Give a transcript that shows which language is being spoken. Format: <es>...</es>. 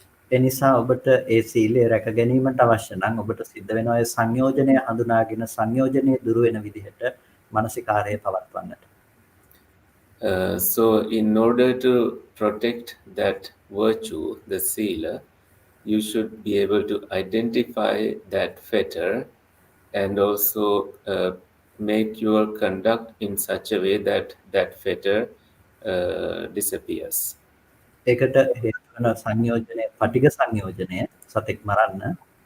<si>එනිසා ඔබට ඒ සීලය රැක ගැනීමට අවශ්‍ය නම් ඔබට සිද්ධ වෙනවා ඒ සංයෝජනය හඳුනාගෙන සංයෝජනයේ දුර වෙන විදිහට මානසිකාරය පවත්වන්නට.</si> <en>So in order to protect that virtue, the sila, you should be able to identify that fetter and also make your conduct in such a way that that fetter disappears.</en> <si>ඒකට හේතු වන සංයෝජනය පටිඝ සංයෝජනය සතෙක් මරන්න.</si>